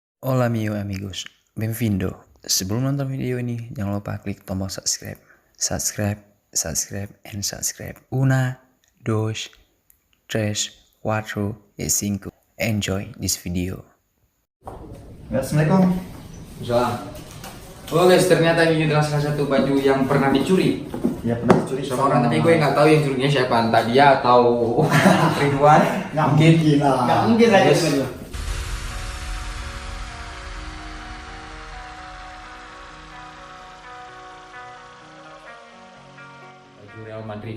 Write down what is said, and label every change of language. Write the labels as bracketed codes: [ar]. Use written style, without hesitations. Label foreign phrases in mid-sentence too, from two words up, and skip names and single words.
[es] Hola amigos, benvindo. [id] Sebelum nonton video ini, jangan lupa klik tombol subscribe. Subscribe. [es] Una, dos, tres, cuatro, y cinco. [en] Enjoy this video. [id] Assalamualaikum. Salam. Oh guys, ternyata ini adalah salah satu baju yang pernah dicuri Ya pernah dicuri sama orang, tapi gue nggak tahu yang curinya siapa, entah dia atau Ridwan. Nggak mungkin lah. Nggak mungkin lah Yes. itu. Baju Real Madrid.